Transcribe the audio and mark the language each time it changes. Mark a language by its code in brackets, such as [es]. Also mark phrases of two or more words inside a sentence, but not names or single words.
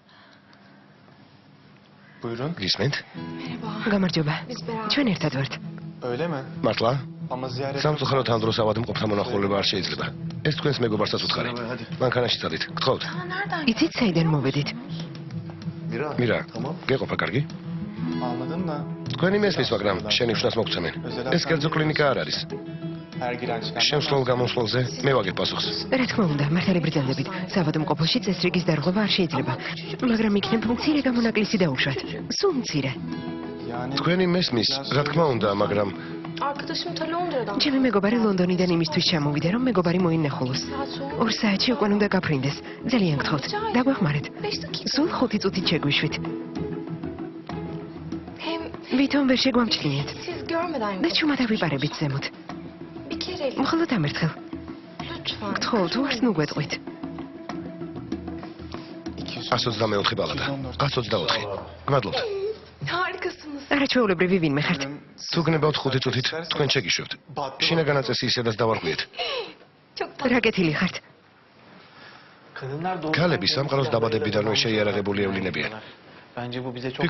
[tr] Buyurun. [ka] გისმენთ? გამარჯობა. ჩვენ ერთად ვართ. [tr] Öyle mi? [ka] მართლა? [tr] Ama ziyaret... [ka] სამწუხაროდ ამ დროს ავადმყოფთა მონახულება არ შეიძლება. ეს თქვენს მეგობარსაც უთხარი. მანქანაში წადით. გთხოვთ. იცით საიდან მოვედით? მირა, გეყოფა კარგი? [tr] Anladım da. [ka] თქვენი მესმის, მაგრამ შენი უშნას მოგცემენ. ეს კერძო კლინიკა არ არის. შემსვლელ გამოსვლელზე მე ვაგებ პასუხს. რა თქმა უნდა, მართალი ბრძანდებით. საავადმყოფოში წესრიგის დარღვევა არ შეიძლება. მაგრამ იქნებ მცირე გამონაკლისი დაუშვათ. სულ მცირე. თქვენი მესმის, რა თქმა უნდა, მაგრამ [tr] Arkadaşım ta Londra'dan. [ka] ჩემი მეგობარი ლონდონიდან იმისთვის ჩამოვიდა, რომ მეგობარი მოინახულოს. 2 საათში უკან უნდა გაფრინდეს. ძალიან გთხოვთ, დაგვეხმარეთ. [tr] 5 dakika. [ka] სულ 5 წუთით შეგვიშვით. [tr] Hem [ka] ვითომ ვერ შეგვამჩნიეთ. [tr] siz görmeden [ka] და ჩუმად ავიპარებით ზემოთ. [tr] bir kere [ka] მხოლოდ ამერთხელ. [tr] lütfen. [ka] გთხოვთ, უარს ნუ გვეტყვით. 124 ბალადა. 124. გმადლობთ. [tr] Harikasınız. [ka] არაჩვეულებრივი ვინმე ხართ. თუ გნებავთ 5 წუთით, თქვენ შეგიშვებთ. შინაგანაც წესი ისედაც დავარღვიეთ. [tr] Çok tatlı. [ka] რა კეთილი ხართ. ქალები სამყაროს დაბადებიდანვე შეიარაღებული ევლინებიან. [tr] Bence bu bize çok